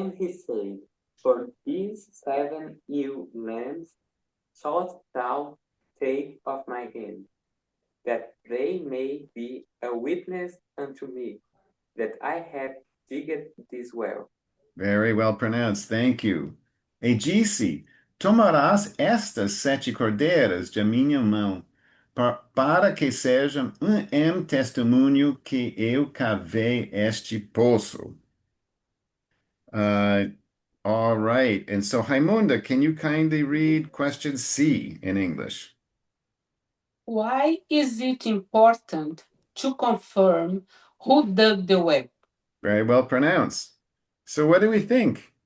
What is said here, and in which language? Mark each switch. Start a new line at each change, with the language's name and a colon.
English: And he said, for these 7 ewe lambs shalt thou take of my hand, that they may be a witness unto me, that I have digged this well. Very well pronounced. Thank you. Hey, GC,
Portuguese: Tomarás estas 7 cordeiras de minha mão, para que sejam testemunho que eu cavei este poço.
English: Uh, all right. And so, Raimunda, can you kindly read question C in English? Why is it important to confirm who dug the well? Very well pronounced. So, what do we think?